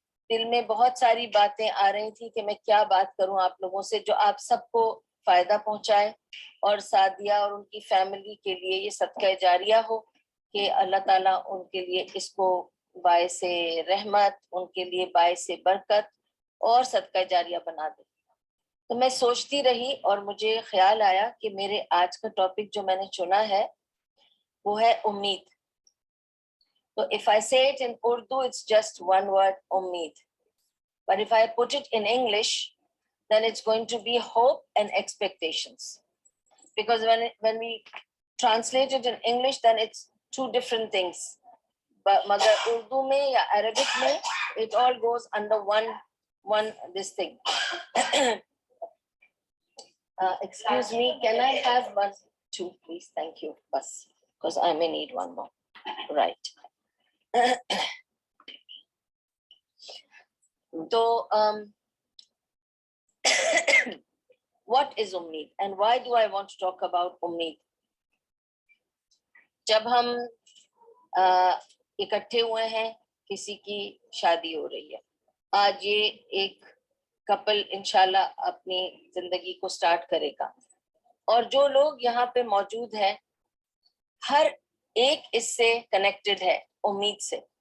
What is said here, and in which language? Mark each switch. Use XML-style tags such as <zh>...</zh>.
<ur>دل میں بہت ساری باتیں آ رہی تھی کہ میں کیا بات کروں آپ لوگوں سے جو آپ سب کو فائدہ پہنچائے اور سعدیہ اور ان کی فیملی کے لیے یہ صدقہ جاریہ ہو، کہ اللہ تعالیٰ ان کے لیے اس کو باعث رحمت، ان کے لیے باعث برکت اور صدقہ جاریہ بنا دے۔ تو میں سوچتی رہی اور مجھے خیال آیا کہ میرے آج کا ٹاپک جو میں نے چنا ہے وہ ہے امید۔ تو</ur> <en>if I say it in Urdu, it's just one word,</en> <ur>امید.</ur> <en>But if I put it in English, then it's going to be hope and expectations. Because when we translate it in English, then it's two different things. But</en> <ur>magar Urdu mein ya Arabic mein,</ur> <en>it all goes under one this thing. Excuse me, can I have 1, 2, please? Thank you. Bas, because I may need one more. Right. So, what is Ummeed and why do I want to talk about Ummeed?</en> <ur>جب ہم اکٹھے ہوئے ہیں، کسی کی شادی ہو رہی ہے، آج یہ ایک کپل انشاءاللہ اپنی زندگی کو سٹارٹ کرے گا، اور جو لوگ یہاں پہ موجود ہیں ہر ایک اس سے کنیکٹڈ ہے امید سے۔</ur>